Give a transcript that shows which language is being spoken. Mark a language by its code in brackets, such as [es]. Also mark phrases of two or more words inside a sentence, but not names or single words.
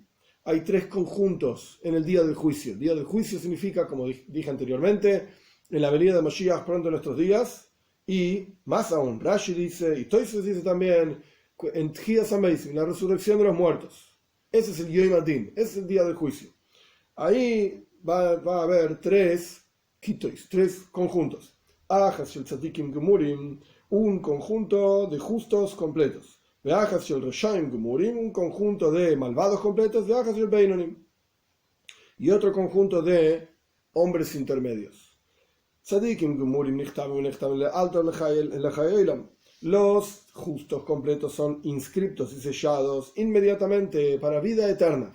[es] Hay 3 conjuntos en el día del juicio. El día del juicio significa, como dije anteriormente, en la venida de Mashiach pronto en nuestros días, y más aún, Rashi dice, y Tosfos dice también, en [he] תחיית המתים, [es] la resurrección de los muertos. Ese es el [he] יום הדין, [es] ese es el día del juicio. Ahí va a haber 3 kitois, 3 conjuntos. [he] אחת של צדיקים גמורים, [es] un conjunto de justos completos. [he] ואחת של רשעים גמורים, [es] un conjunto de malvados completos. [he] ואחת של בינונים, [es] y otro conjunto de hombres intermedios. [he] צדיקים גמורים נחתמים לאלתר לחיי עולם. [es] Los justos completos son inscriptos y sellados inmediatamente para vida eterna.